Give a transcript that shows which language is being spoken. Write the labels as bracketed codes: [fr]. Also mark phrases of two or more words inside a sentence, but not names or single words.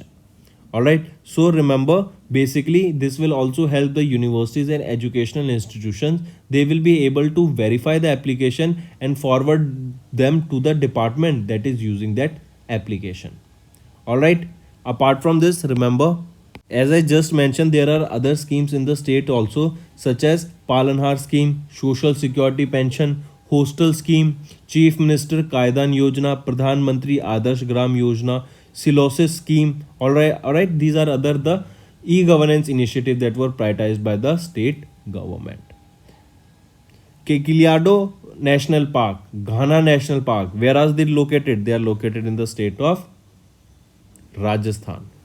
[en] Alright, so remember, basically this will also help the universities and educational institutions. They will be able to verify the application and forward them to the department that is using that application. Alright, apart from this, remember, as I just mentioned, there are other schemes in the state also, such as Palanhar scheme, Social Security pension, Hostel scheme, Chief Minister Kaidan Yojana, Pradhan Mantri Adarsh Gram Yojana, Silosis scheme. Alright, these are other the e-governance initiatives that were prioritized by the state government. Kekiliado National Park, Ghana National Park, where are they located? They are located in the state of Rajasthan.